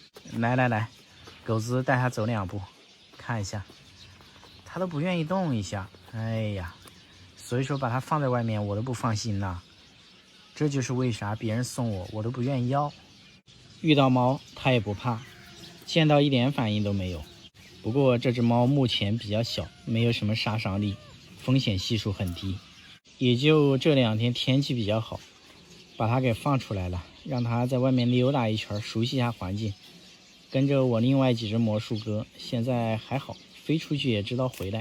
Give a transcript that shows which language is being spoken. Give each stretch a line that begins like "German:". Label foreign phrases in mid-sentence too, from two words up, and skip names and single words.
Chinese: 来，狗子带它走2步，看一下，它都不愿意动一下。哎呀，所以说把它放在外面我都不放心吶。這就是為啥別人送我都不願意要。遇到貓它也不怕，見到一點反應都沒有。不過這只貓目前比較小，沒有什麼殺傷力，風險係數很低。也就這2天天氣比較好，把它給放出來了，讓它在外面溜達一圈，熟悉一下環境。跟着我另外幾隻魔術鴿，現在還好，飛出去也知道回來。